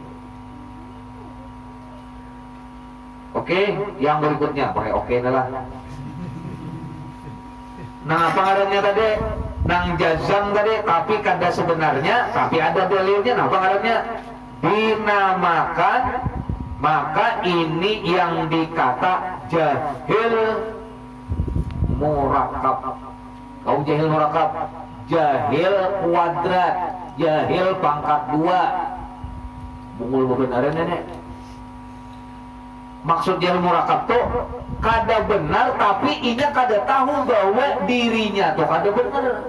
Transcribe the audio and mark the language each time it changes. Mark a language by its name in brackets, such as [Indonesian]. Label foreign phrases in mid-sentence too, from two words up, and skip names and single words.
[Indonesian] Oke, yang berikutnya pakai oke lah. Nah, pengaruhnya tadi nang jazam tadi, tapi kada sebenarnya, tapi ada dalilnya. Nah, pengaruhnya dinamakan, maka ini yang dikata [Arabic] jahil murakab. [Indonesian] Kau [Arabic] jahil murakab, [Indonesian] jahil kuadrat, jahil pangkat 2. [Banjar] Bungul bebenaran nenek. Maksud [Arabic] jahil murakab [Banjar] tuh kada benar, tapi inya kada tahu bahwa dirinya tuh kada benar.